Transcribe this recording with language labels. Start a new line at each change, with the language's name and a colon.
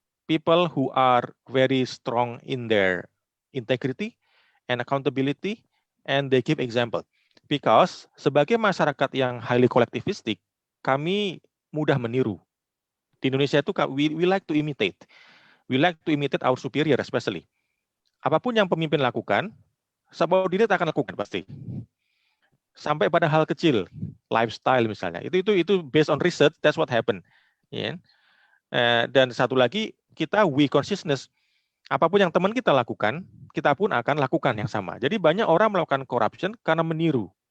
English: People who are very strong in their integrity and accountability, and they give example. Because
Indonesian: sebagai masyarakat yang
English: highly collectivistic,
Indonesian: kami mudah meniru. Di Indonesia itu
English: we like to imitate. We like to imitate our superior especially.
Indonesian: Apapun yang pemimpin lakukan, subordinate akan lakukan pasti. Sampai pada hal kecil, lifestyle misalnya. Itu
English: based on research, that's what happened. Yeah.
Indonesian: Dan satu lagi, kita
English: we consciousness.
Indonesian: Apapun yang teman kita lakukan, kita pun akan lakukan yang sama. Jadi banyak orang melakukan corruption karena meniru.